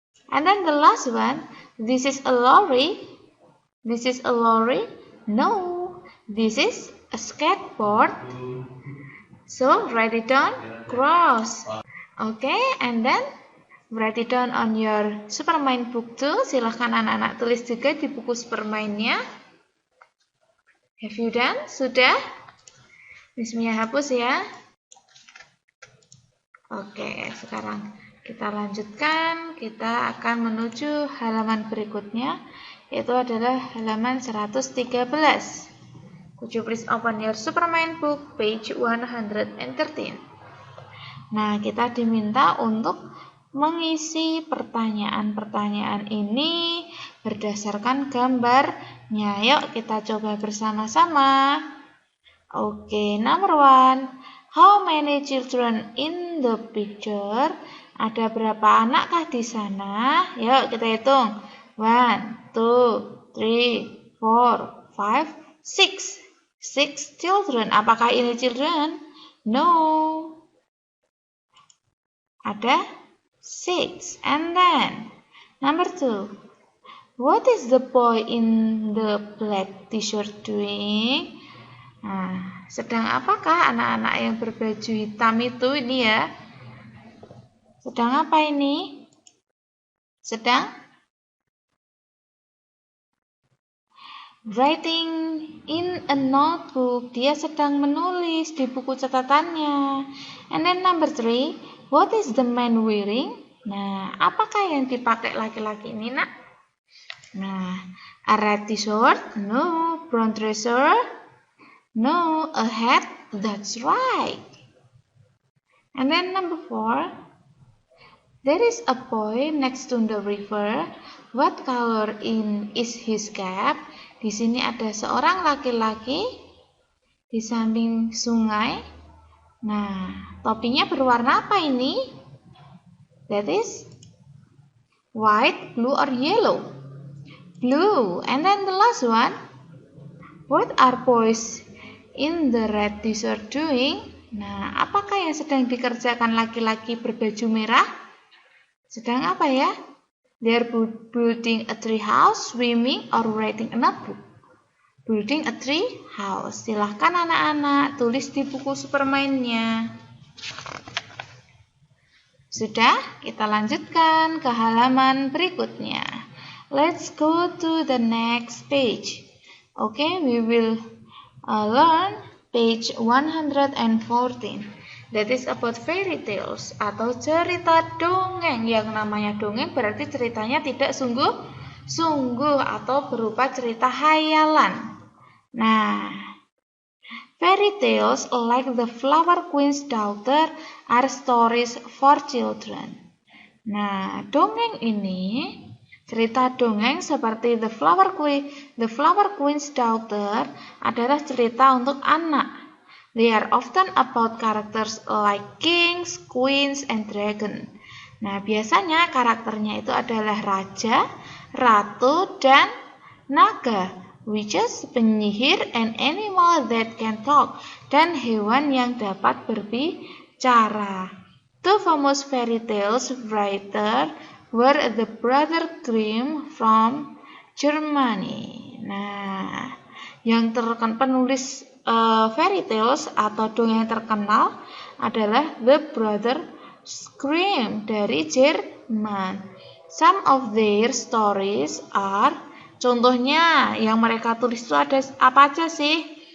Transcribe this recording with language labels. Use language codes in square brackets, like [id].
[en] And then the last one, this is a lorry. This is a lorry? No, this is a skateboard. So write it down, cross. Okay, and then write it down on your Supermind book too. [id] Silahkan anak-anak tulis juga di buku Supermind-nya. [en] Have you done? [id] Sudah? Bismillah hapus ya. Oke, sekarang kita lanjutkan. Kita akan menuju halaman berikutnya, yaitu adalah halaman 113. [en] Could you please open your Supermind book, page 113. [id] Nah, kita diminta untuk mengisi pertanyaan-pertanyaan ini berdasarkan gambarnya. Yuk kita coba bersama-sama. Oke, [en] number 1. How many children in the picture? [id] Ada berapa anakkah di sana? Yuk kita hitung. 1, 2, 3, 4, 5, 6. [en] 6 children. [id] Apakah ini [en] children? No. [id] Ada 6. [en] And then number 2. What is the boy in the black t-shirt doing? [id] Nah, sedang apakah anak-anak yang berbaju hitam itu ini ya? Sedang apa ini? Sedang [en] writing in a notebook. [id] Dia sedang menulis di buku catatannya. [en] And then number 3. What is the man wearing? [id] Nah, apakah yang dipakai laki-laki ini, nak? [en] Nah, a red t-shirt? No. Brown trouser? No. A hat? That's right. And then number 4. There is a boy next to the river. What color is his cap? [id] Di sini ada seorang laki-laki di samping sungai. Nah, topinya berwarna apa ini? [en] That is white, blue, or yellow? Blue. And then the last one. What are boys in the red t-shirt doing? [id] Nah, apakah yang sedang dikerjakan laki-laki berbaju merah? Sedang apa ya? [en] They are building a tree house, swimming, or writing a notebook. Building a tree house. [id] Silahkan anak-anak tulis di buku Supermind-nya. Sudah, kita lanjutkan ke halaman berikutnya. [en] Let's go to the next page. Okay, we will learn page 114. That is about fairy tales [id] atau cerita dongeng. Yang namanya dongeng berarti ceritanya tidak sungguh-sungguh atau berupa cerita hayalan. [en] Nah, fairy tales like The Flower Queen's Daughter are stories for children. [id] Nah, dongeng ini, cerita dongeng seperti The Flower Queen's Daughter adalah cerita untuk anak. [en] They are often about characters like kings, queens, and dragon. [id] Nah, biasanya karakternya itu adalah raja, ratu, dan naga. [en] Witches, penyihir, and animal that can talk, [id] dan hewan yang dapat berbicara. [en] Two famous fairy tales writer were the Brother Grimm from Germany. [id] Nah, yang penulis fairy tales atau dongeng terkenal adalah The Brother Grimm dari Jerman. [en] Some of their stories are, [id] contohnya yang mereka tulis itu ada apa aja sih?